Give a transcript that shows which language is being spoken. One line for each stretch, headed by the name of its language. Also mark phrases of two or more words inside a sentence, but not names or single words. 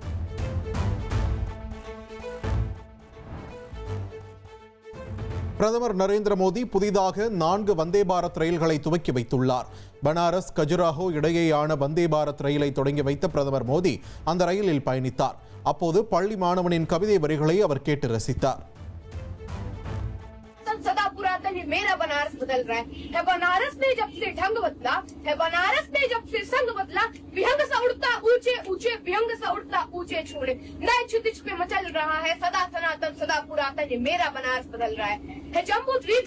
Tamil: பிரதமர் நரேந்திர மோடி புதிதாக 4 வந்தே பாரத் ரயில்களை துவக்கி வைத்துள்ளார். பனாரஸ் கஜுராஹோ இடையேயான வந்தே பாரத் ரயிலை தொடங்கி வைத்த பிரதமர் மோடி அந்த ரயிலில் பயணித்தார். அப்போது பள்ளி மாணவனின் கவிதை வரிகளை அவர் கேட்டு ரசித்தார்.
Hindi: सदा पुरातन है मेरा बनारस बदल रहा है बनारस ने जब से ढंग बदला है बनारस ने जब से संग बदला विहंग सा उड़ता ऊंचे ऊंचे विहंग सा उड़ता ऊंचे छोड़े नए क्षितिज पे मचल रहा है सदा सनातन सदा पुरातन ये मेरा बनारस बदल रहा है जम्बू द्वीप